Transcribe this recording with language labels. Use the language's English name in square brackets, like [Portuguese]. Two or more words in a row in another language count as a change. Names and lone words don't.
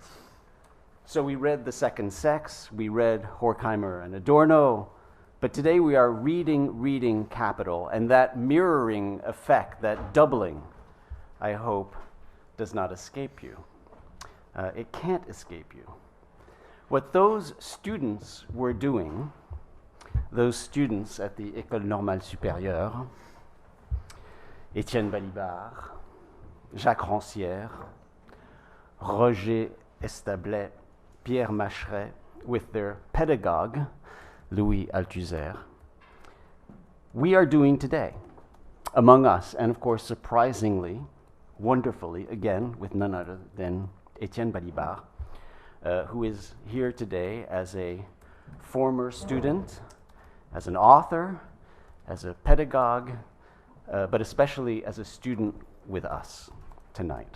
[English] So we read The Second Sex, we read Horkheimer and Adorno, but today we are reading capital, and that mirroring effect, that doubling, I hope, does not escape you. It can't escape you. What those students were doing, those students at the École Normale Supérieure, Etienne Balibar, Jacques Rancière, Roger Establet, Pierre Macheret, with their pedagogue, Louis Althusser, we are doing today among us, and of course surprisingly, wonderfully, again with none other than Etienne Balibar, who is here today as a former student, as an author, as a pedagogue, but especially as a student with us tonight.